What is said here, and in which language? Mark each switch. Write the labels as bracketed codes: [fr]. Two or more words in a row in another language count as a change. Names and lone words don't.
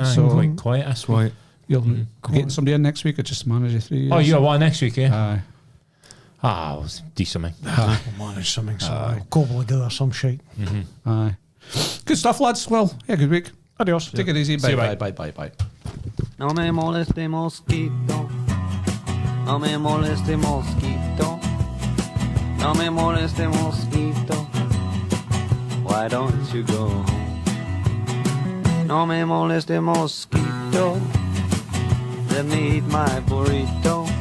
[en] So quite quiet this week. Quite. you'll get somebody in next week or just manage you 3 years? Oh, you're one next week, yeah? Aye. We'll do something. We'll manage something. So I'll cobble together some shite. Aye. Good stuff, lads. Well, yeah, good week. Adios. Take it easy. See you, Bye, bye. bye, bye, bye, bye. [es] No me moleste mosquito, no me moleste mosquito, no me moleste mosquito. [en] Why don't you go home? [es] No me moleste mosquito, [en] let me eat my burrito.